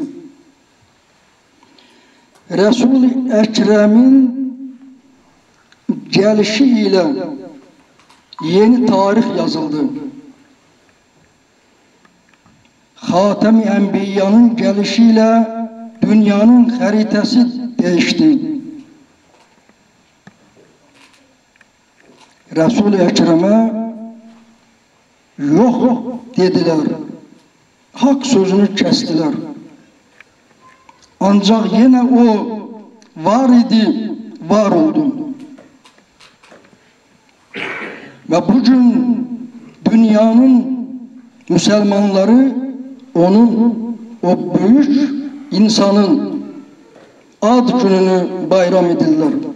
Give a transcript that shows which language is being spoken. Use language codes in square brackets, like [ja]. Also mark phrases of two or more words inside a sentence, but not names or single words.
[az] Resul-i Ekrem'in gəlişi ilə yeni tarix yazıldı. Xatəm-i Ənbiyanın gəlişi ilə dünyanın xəritəsi dəyişdi. [tr] Resul-i Ekrem'e yox dediler. Hak sözünü kestiler. Ancak yine o var idi, var oldu. Ve bugün dünyanın Müslümanları onun, o büyük insanın ad gününü bayram edirler.